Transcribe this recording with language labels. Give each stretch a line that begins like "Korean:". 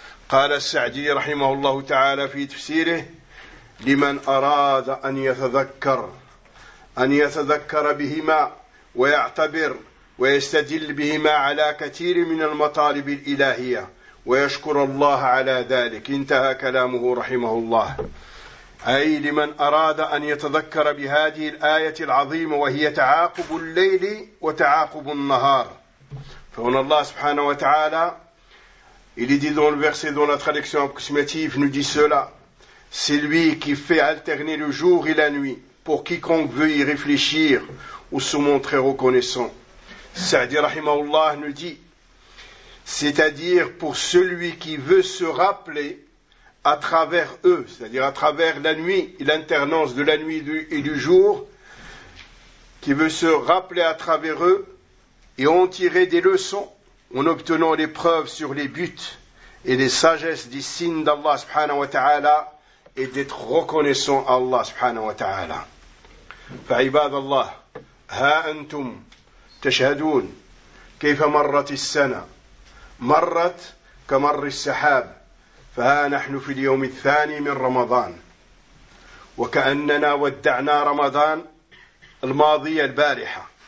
Arabic: قال السعدي رحمه الله تعالى في تفسيره: لمن أراد أن يتذكر، أن يتذكر بهما ويعتبر ويستدل بهما على كثير من المطالب الإلهية ويشكر الله على ذلك. انتهى كلامه رحمه الله. أي لمن أراد أن يتذكر بهذه الآية العظيمة، وهي تعاقب الليل وتعاقب النهار. فهنا الله سبحانه وتعالى
French: il dit dans le verset dans la traduction approximative nous dit cela: c'est lui qui fait alterner le jour et la nuit pour quiconque veut y réfléchir ou se montrer reconnaissant. Sa'di rahimahullah nous dit, c'est-à-dire pour celui qui veut se rappeler à travers eux, c'est-à-dire à travers la nuit, l'alternance de la nuit et du jour, qui veut se rappeler à travers eux et en tirer des leçons en obtenant des preuves sur les buts et les sagesses des signes d'Allah subhanahu wa ta'ala, et d'être reconnaissant à Allah subhanahu wa ta'ala.
Arabic: فعباد الله ها أنتم تشهدون كيف مرت السنة، مرت كمر السحاب، فها نحن في اليوم الثاني من رمضان، وكأننا ودعنا رمضان الماضي البارحة.